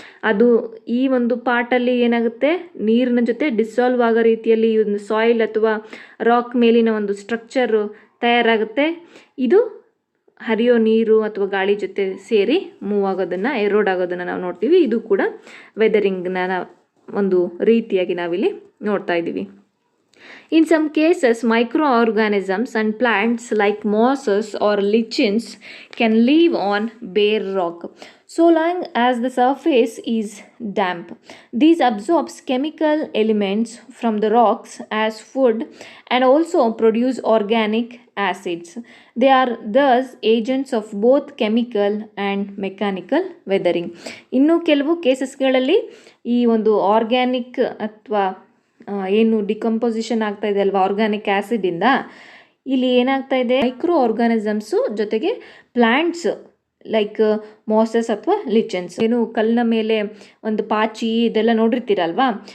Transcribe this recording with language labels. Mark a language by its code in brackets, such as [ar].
[kn] ಅದು ಈ ಒಂದು ಪಾರ್ಟಲ್ಲಿ ಏನಾಗುತ್ತೆ, ನೀರಿನ ಜೊತೆ ಡಿಸಾಲ್ವ್ ಆಗೋ ರೀತಿಯಲ್ಲಿ ಈ ಒಂದು ಸಾಯಿಲ್ ಅಥವಾ ರಾಕ್ ಮೇಲಿನ ಒಂದು ಸ್ಟ್ರಕ್ಚರು ತಯಾರಾಗುತ್ತೆ. ಇದು ಹರಿಯೋ ನೀರು ಅಥವಾ ಗಾಳಿ ಜೊತೆ ಸೇರಿ ಮೂವ್ ಆಗೋದನ್ನು, ಎರೋಡ್ ಆಗೋದನ್ನು ನಾವು ನೋಡ್ತೀವಿ. ಇದು ಕೂಡ ವೆದರಿಂಗ್ನ ಒಂದು ರೀತಿಯಾಗಿ ನಾವಿಲ್ಲಿ ನೋಡ್ತಾ ಇದ್ದೀವಿ. [en] In some cases, microorganisms and plants like mosses or lichens can live on bare rock so long as the surface is damp. These absorbs chemical elements from the rocks as food and also produce organic acids. They are thus agents of both chemical and mechanical weathering. [kn] ಇನ್ನು ಕೆಲವು ಕೇಸಸ್ಗಳಲ್ಲಿ ಈ ಒಂದು organic ಅಥವಾ ಏನು decomposition ಆಗ್ತಾ ಇದೆ ಅಲ್ವಾ organic ಆ್ಯಸಿಡಿಂದ, ಇಲ್ಲಿ ಏನಾಗ್ತಾ ಇದೆ, ಮೈಕ್ರೋ ಆರ್ಗಾನಿಸಮ್ಸು ಜೊತೆಗೆ ಪ್ಲ್ಯಾಂಟ್ಸ್ ಲೈಕ್ ಮಾಸಸ್ ಅಥವಾ ಲಿಚನ್ಸ್, ಏನು ಕಲ್ಲಿನ ಮೇಲೆ ಒಂದು ಪಾಚಿ ಇದೆಲ್ಲ ನೋಡಿರ್ತೀರಲ್ವಾ.